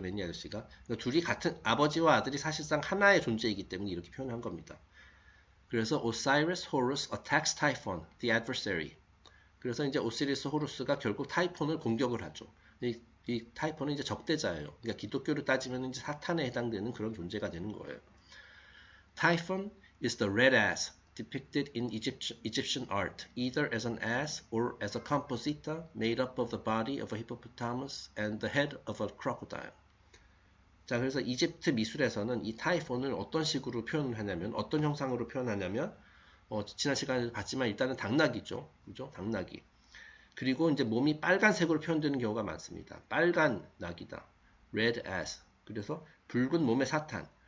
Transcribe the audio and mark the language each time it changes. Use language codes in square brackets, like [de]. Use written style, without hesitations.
[ko] 매니 아저씨가. 그러니까 둘이 같은 아버지와 아들이 사실상 하나의 존재이기 때문에 이렇게 표현한 겁니다. 그래서 [en] Osiris Horus attacks Typhon, the adversary. [ko] 그래서 이제 오시리스 호루스가 결국 타이폰을 공격을 하죠. 이 타이폰은 이제 적대자예요. 그러니까 기독교를 따지면 이제 사탄에 해당되는 그런 존재가 되는 거예요. [en] Typhon is the red ass depicted in Egyptian art, either as an ass or as a composita made up of the body of a hippopotamus and the head of a crocodile. [ko] 자, 그래서 이집트 미술에서는 이 타이폰을 어떤 식으로 표현을 하냐면, 어떤 형상으로 표현하냐면, 지난 시간에도 봤지만 일단은 당나귀죠. 그죠? 당나귀. 그리고 이제 몸이 빨간색으로 표현되는 경우가 많습니다. 빨간 낙이다. [en] red ass. [ko] 그래서 붉은 몸의 사탄.